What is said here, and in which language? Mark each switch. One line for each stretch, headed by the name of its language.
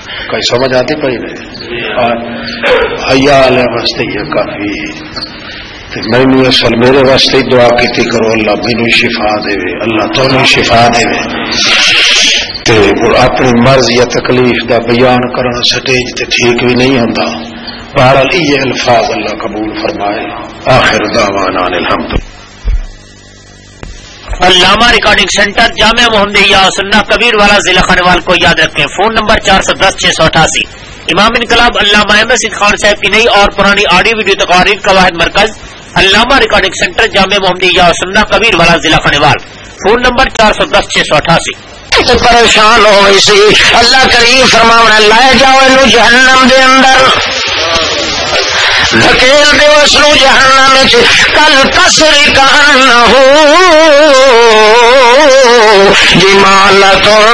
Punjabi: کوئی سمجھ آتی پئی نہیں؟ حیا والے واسطے یہ کافی میں اصل میرے واسطے دعا کیتی کرو اللہ مینوں شفا دے اللہ تانوں شفا دے تے اپنی مرض یا تکلیف دا بیان کرنا سٹیج تے ٹھیک بھی نہیں ہوندا.
Urdu: بہرحال یہ الفاظ اللہ قبول فرمائے.
Arabic: آخر دعوانا الحمد.
Urdu: علامہ ریکارڈنگ سینٹر جامعہ محمدیہ سنہ کبیر والا ضلع خانوال کو یاد رکھیں. Phone number 410-688. امام انقلاب علامہ احمد سید خان صاحب کی نئی اور پرانی آڈیو ویڈیو تقاریر کا واحد مرکز علامہ ریکارڈنگ سینٹر جامعہ محمدیہ سنہ کبیر والا ضلع خانوال. Phone number 410-688.
Punjabi: پریشان ہوئی سی اللہ کریم فرماونا لائے جاؤ انو جہنم دے اندر دھکیل دے اس نو جہنم کل کسری کہنا ہو جمالت